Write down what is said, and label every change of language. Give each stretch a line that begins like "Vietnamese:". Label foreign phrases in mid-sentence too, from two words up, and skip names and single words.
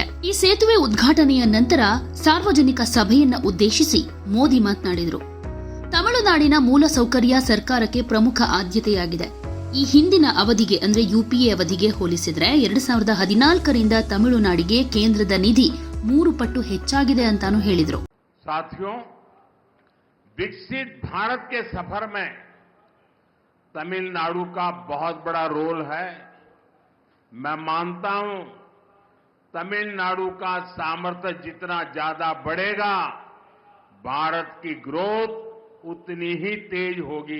Kannada: ಈ ಸೇತುವೆ ಉದ್ಘಾಟನೆಯ ನಂತರ ಸಾರ್ವಜನಿಕ ಸಭೆಯನ್ನ ಉದ್ದೇಶಿಸಿ ಮೋದಿ ಮಾತನಾಡಿದರು. ತಮಿಳುನಾಡಿನ ಮೂಲಸೌಕರ್ಯ ಸರ್ಕಾರಕ್ಕೆ ಪ್ರಮುಖ ಆದ್ಯತೆಯಾಗಿದೆ. ಈ ಹಿಂದಿನ ಅವಧಿಗೆ ಅಂದ್ರೆ ಯುಪಿಎ ಅವಧಿಗೆ ಹೋಲಿಸಿದ್ರೆ 2014ರಿಂದ ತಮಿಳುನಾಡಿಗೆ ಕೇಂದ್ರದ ನಿಧಿ 3 ಪಟ್ಟು ಹೆಚ್ಚಾಗಿದೆ ಅಂತಾನು ಹೇಳಿದ್ರು.
Hindi: साथियों, विकसित भारत के सफर में तमिलनाडु का बहुत बड़ा रोल है. मैं मानता हूं तमिलनाडु का सामर्थ्य जितना ज्यादा बढ़ेगा, भारत की ग्रोथ उतनी ही तेज होगी.